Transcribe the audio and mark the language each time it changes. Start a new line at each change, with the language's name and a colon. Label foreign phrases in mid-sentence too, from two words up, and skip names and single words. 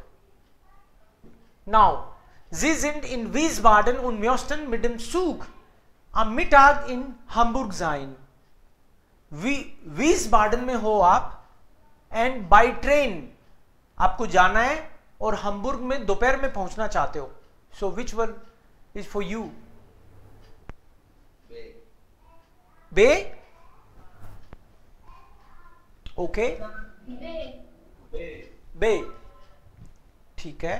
German: Now, Sie sind in Wiesbaden und möchten mit dem Zug am Mittag in Hamburg sein.
Hindi: Wiesbaden में हो आप
English: and by train
Hindi: आपको जाना है और हम्बुर्ग में दोपहर में पहुंचना चाहते हो.
English: So which one is for you? B.
Hindi: ओके, बे, ठीक है.